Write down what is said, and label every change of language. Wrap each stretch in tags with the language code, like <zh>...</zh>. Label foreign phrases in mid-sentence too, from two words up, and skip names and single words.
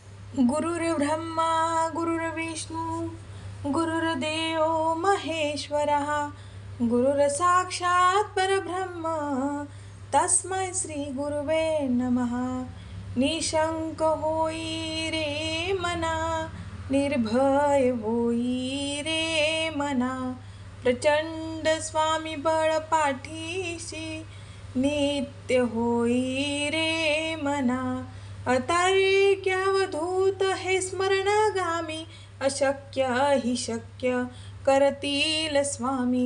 <sa>गुरुर्ब्रह्मा गुरुर्विष्णू गुरुर्देव महेश्वरः गुरुर्साक्षात् परब्रह्म तस्मै श्री गुरुवे नमः।</sa> <mr>निशंक होई रे मना, निर्भय होई रे मना, प्रचंड स्वामी बळ पाठीशी, नित्य होई रे मना। अतार्क्यावधूत हे स्मरणगामी, अशक्य हि शक्य करतील स्वामी।</mr>